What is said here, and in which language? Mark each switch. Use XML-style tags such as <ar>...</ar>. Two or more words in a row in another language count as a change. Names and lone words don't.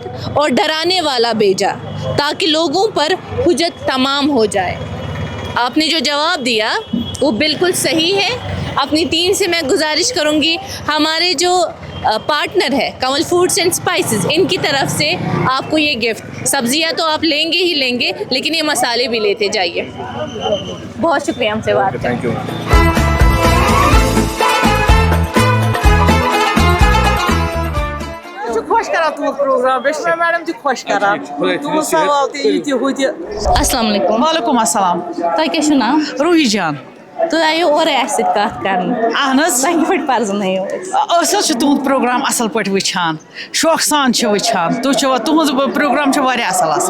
<ur>اور ڈرانے والا بھیجا تاکہ لوگوں پر حجت تمام ہو جائے آپ نے جو جواب دیا وہ بالکل صحیح ہے اپنی ٹیم سے میں گزارش کروں گی ہمارے جو پارٹنر ہے کنول فوڈس اینڈ اسپائسز ان کی طرف سے آپ کو یہ گفٹ سبزیاں تو آپ لیں گے ہی لیں گے لیکن یہ مسالے بھی لیتے جائیے بہت شکریہ ہم سے بات کریں</ur> <en>Thank you</en> <ks>خوش کران تہد پروگرام بیٚیہِ چھِ مےٚ میڈم تہِ خۄش کران تُہُنٛد سوال تہِ یہِ تہِ ہُہ تہِ</ks> <ar>السلام علیکم وعلیکم السلام</ar> <ks>تۄہہِ کیٛاہ چھُو ناو روحی جان تُہۍ آیِو اورَے اَسہِ سۭتۍ کَتھ کَرنہِ اہن حظ تۄہہِ کِتھ پٲٹھۍ پرٛزنٲیِو أسۍ أسۍ حظ چھِ تُہُنٛد پروگرام اَصٕل پٲٹھۍ وٕچھان شوقہٕ سان چھِ وٕچھان تُہۍ چھِو تُہُنٛد پروگرام چھُ واریاہ اَصٕل آسان</ks>